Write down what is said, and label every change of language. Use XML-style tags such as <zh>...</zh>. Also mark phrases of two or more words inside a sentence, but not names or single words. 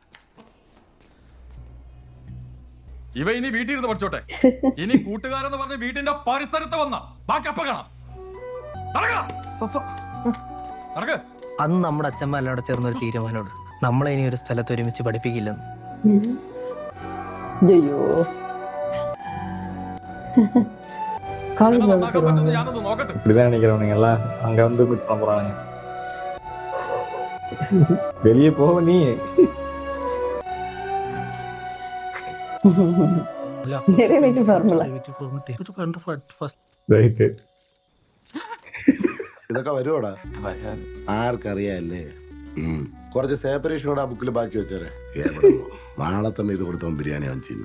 <ml>ഇവ ഇനി വീട്ടിൽ ഇരുന്ന് പഠിച്ചോട്ടെ. ഇനി കൂട്ടുകാരെന്ന് പറഞ്ഞ് വീട്ടിന്റെ പരിസരത്ത് വന്ന ബാക്കി അപ്പ കാണാം. അന്ന് നമ്മുടെ അച്ഛന്മാരോട് ചേർന്ന ഒരു തീരുമാനമുണ്ട്, നമ്മളെ ഇനി ഒരു സ്ഥലത്ത് ഒരുമിച്ച് പഠിപ്പിക്കില്ലെന്ന്.</ml> <ta>ஐயோ இப்படிதான் நினைக்கிறவனுங்க எல்லாம் அங்க வந்து மீட் பண்ண போறானுங்க. வெளியே போக நீ.</ta> <en>derivative formula</en> <ml>ഇതൊക്കെ വരുവോടാ? ആർക്കറിയാല്ലേ? കുറച്ച് സേപ്പറേഷൻ ആ ബുക്കിൽ ബാക്കി വെച്ചേരെ. നാളെ തന്നെ ഇത് കൊടുത്തവൻ ബിരിയാണി വാങ്ങിച്ചിരുന്നു.</ml>